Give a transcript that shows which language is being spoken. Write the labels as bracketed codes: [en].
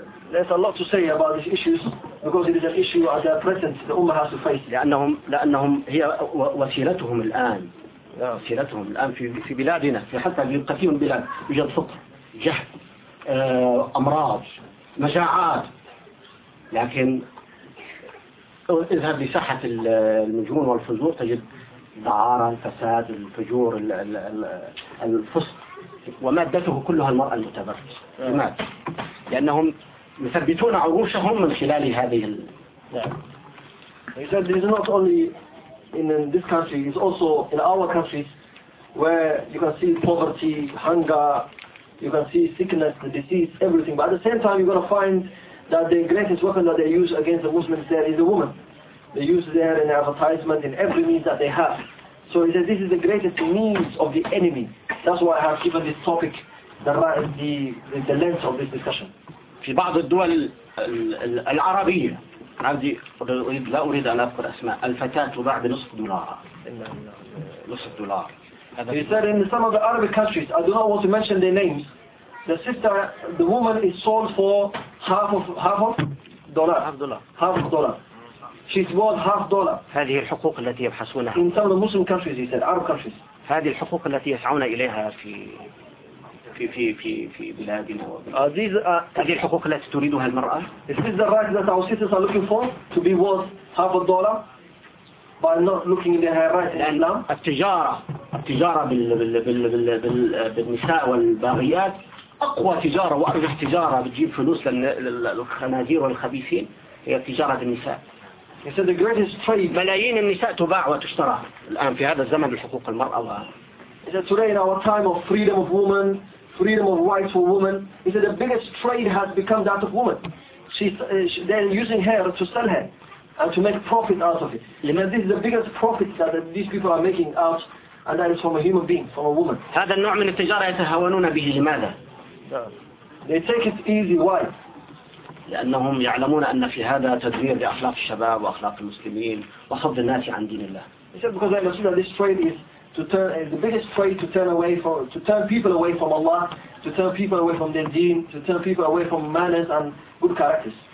[en] There's a lot to say about these issues because it is an issue at the present the Ummah has to face. [ar] لأنهم هي وسيلتهم الآن. وسيلتهم الآن في بلادنا, في حتى في كثير من البلاد يوجد فقر, جهل, أمراض, مجاعات. لكن اذهب لساحة المجون والفجور تجد دعارة, الفساد, الفجور, الفسق, ومادته كلها المرأة المتبرجة. لماذا؟ لأنهم يثبتون عروشهم من خلال هذه ال... [en] He said this is not only in this country, it's also in our countries where you can see poverty, hunger, you can see sickness, the disease, everything. But at the same time you're going to find that the greatest weapon that they use against the Muslims there is the woman. They use there in advertisement, in every means that they have. So he says this is the greatest means of the enemy. That's why I have given this topic the length of this discussion. [ar] في بعض الدول العربية, عندي لا أريد أن أذكر أسماء, الفتاة تباع بنصف دولار. نصف دولار. [en] He said in some of the Arabic countries, I do not want to mention their names, the sister, the woman is sold for half of dollar. She's worth half dollar. [ar] هذه الحقوق التي يبحثونها. [en] In some of the Muslim countries, he said, Arab countries. [ar] هذه الحقوق التي يسعون إليها في في في في في بلادنا. هذه الحقوق التي تريدها المرأة. [en] Is this the right that our sisters are looking for to be worth half a dollar by not looking at their rights in Islam? [ar] التجارة بال بال بال بال بال بالنساء والباغيات أقوى تجارة وأرجح تجارة بتجيب فلوس للخنازير والخبيثين هي تجارة النساء. [en] He said the greatest trade. [ar] ملايين النساء تباع وتشترى الآن في هذا الزمن بحقوق المرأة. [en] He said today in our time of freedom of woman, freedom of rights for women, he said the biggest trade has become that of woman. They're using her to sell her and to make profit out of it. And this is the biggest profit that these people are making out, and that is from a human being, from a woman. [ar] هذا النوع من التجارة يتهاونون به لماذا؟ [en] They take it easy. Why? [ar] لأنهم يعلمون أن في هذا تدمير لأخلاق الشباب وأخلاق المسلمين وصد الناس عن دين الله. [en] He said because I understand this trade is to turn the biggest trade to turn people away from Allah, to turn people away from their deen, to turn people away from manners and good characters.